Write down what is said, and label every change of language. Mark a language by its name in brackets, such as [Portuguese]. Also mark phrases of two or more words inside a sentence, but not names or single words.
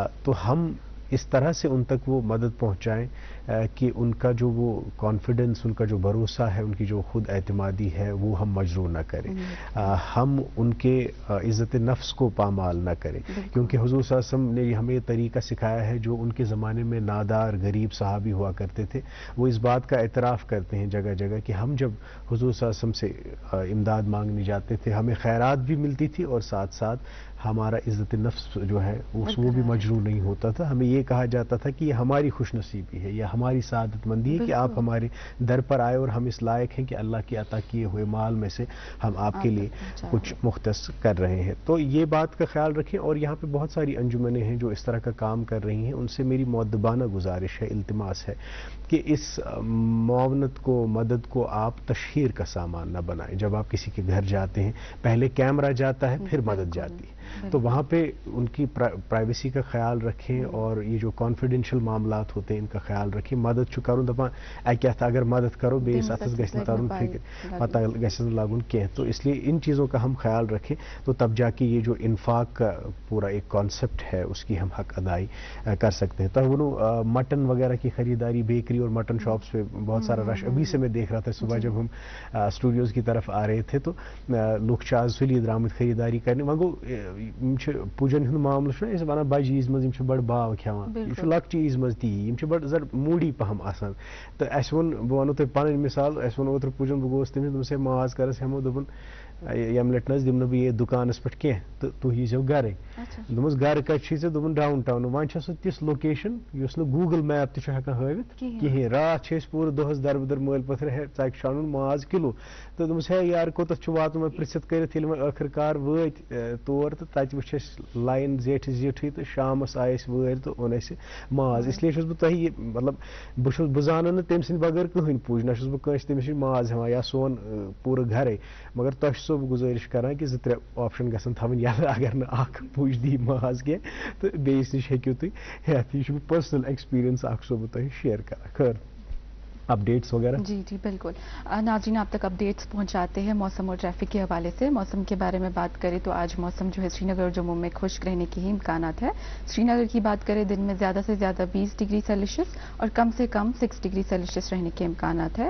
[Urdu] تو ہم اس طرح سے ان تک وہ مدد پہنچائیں کہ ان کا جو وہ کانفیڈنس، ان کا جو بھروسہ ہے، ان کی جو خود اعتمادی ہے وہ ہم مجروح نہ کریں، ہم ان کے عزت نفس کو پامال نہ کریں. کیونکہ حضور صلی اللہ علیہ وسلم نے ہمیں طریقہ سکھایا ہے، جو ان کے زمانے میں نادار غریب صحابی ہوا کرتے تھے، وہ اس بات کا اعتراف کرتے ہیں جگہ جگہ کہ ہم جب حضور صلی اللہ علیہ وسلم سے امداد مانگنے جاتے تھے، ہمیں خیرات بھی ملتی تھی اور ساتھ ساتھ ہمارا عزت نفس جو ہے وہ بھی مجروح نہیں ہوتا تھا. ہمیں یہ کہا جاتا تھا کہ یہ ہماری خوش نصیبی ہے یا ہماری سعادت مندی ہے کہ آپ ہمارے در پر آئے اور ہم اس لائق ہیں کہ اللہ کی عطا کیے ہوئے مال میں سے ہم آپ کے لیے کچھ مختص کر رہے ہیں. تو یہ بات کا خیال رکھیں. اور یہاں پہ بہت ساری انجمنیں ہیں جو اس طرح کا کام کر رہی ہیں. ان سے میری مؤدبانہ گزارش ہے, التماس ہے کہ اس معاونت کو, مدد کو آپ تشہیر کا سامان نہ بنائیں. جب آپ کسی کے گھر جاتے ہیں پہلے کیمرہ جاتا ہے پھر مدد جاتی ہے, تو وہاں پہ ان کی پرائیویسی کا خیال رکھیں اور یہ جو کانفیڈینشیل معاملات ہوتے ہیں ان کا خیال رکھیں. [Kashmiri] مدد چھُ کرُن دپان اکہِ ہتھ اگر مدد کرو بیس ہتھس گژھِ نہٕ ترُن فکر پتہ گژھِ نہٕ لگُن کینٛہہ. [Urdu] تو اس لیے ان چیزوں کا ہم خیال رکھیں تو تب جا کے یہ جو انفاق کا پورا ایک کانسیپٹ ہے اس کی ہم حق ادائی کر سکتے ہیں. تو وہ مٹن وغیرہ کی خریداری, بیکری اور [English] mutton shops [Urdu] پہ بہت سارا رش ابھی سے میں دیکھ رہا تھا. صبح جب ہم اسٹوڈیوز کی طرف آ رہے تھے تو لوگ [Kashmiri] چھِ آز سُلی درامٕتۍ [Urdu] خریداری کرنے. [Kashmiri] وۄنۍ گوٚو پوجن ہُنٛد معاملہٕ چھُنہ أسۍ وَنان بجہِ عیٖذ منٛز یِم چھِ بڑٕ باو کھٮ۪وان, یہِ چھُ لۄکچہِ عیٖذ منٛز تی, یِم چھِ بڑٕ زر موٗڈی پہم آسان. تہٕ اَسہِ ووٚن, بہٕ وَنو تۄہہِ پنٕنۍ مِثال, اَسہِ ووٚن اوترٕ پوجن, بہٕ گوٚوُس تٔمِس, دوٚپمَس ہے ماز کر أسۍ ہٮ۪مو, دوٚپُن ییٚمہِ لٹہِ نہٕ حظ دِمہٕ نہٕ بہٕ ییٚتہِ دُکانس پٮ۪ٹھ کینٛہہ تہٕ تُہۍ ییٖزیو گرے. دوٚپمَس گرٕ کتہِ چھُے ژےٚ, دوٚپُن ڈاوُن ٹاوُن. وۄنۍ چھےٚ سۄ تِژھ لوکیشن یُس نہٕ گوٗگل میپ تہِ چھُ ہٮ۪کان ہٲوِتھ کِہیٖنۍ. راتھ چھِ أسۍ پوٗرٕ دۄہس دربٕدر مٲلۍ پٔتھر, ہے ژٕ چھُ اَنُن ماز کِلوٗ. تہٕ دوٚپمَس ہے یارٕ کوٚتتھ چھُ واتُن, وۄنۍ پرٛژھِتھ کٔرِتھ ییٚلہِ وۄنۍ ٲخٕر کار وٲتۍ تور تہٕ تَتہِ وٕچھ اَسہِ لاین زیٹھِ زیٖٹھٕے تہٕ شامس آیہِ أسۍ وٲرۍ تہٕ اوٚن اَسہِ ماز. اس لیے چھُس بہٕ تۄہہِ یہِ مطلب بہٕ زانن نہٕ تٔمۍ سٕنٛدِ بغٲر کٕہٕنۍ پوٗج, نہ چھُس بہٕ کٲنٛسہِ تٔمِس نِش ماز ہٮ۪وان یا سون پوٗرٕ گرے. مگر تۄہہِ چھُسو بہٕ گُزٲرِش کران کہ 2-3 آپشن گژھن تھاوٕنۍ یَلہٕ اگر نہٕ اکھ پوٗج دی ماز کینٛہہ تہٕ بیٚیِس نِش ہیٚکِو تُہۍ ہٮ۪تھ. یہِ چھُ مےٚ [English] personal experience [Kashmiri] اکھ چھُسو بہٕ تۄہہِ شیئر کران. خٲر اپڈیٹس وغیرہ. [Urdu] جی جی بالکل. ناظرین آپ تک اپڈیٹس پہنچاتے ہیں موسم اور ٹریفک کے حوالے سے. موسم کے بارے میں بات کریں تو آج موسم جو ہے سری نگر اور جموں میں خشک رہنے کے ہی امکانات ہے. سری نگر کی بات کریں دن میں زیادہ سے زیادہ 20 [English] degree Celsius [Urdu] اور کم سے کم 6 [English] degree Celsius [Urdu] رہنے کے امکانات ہے.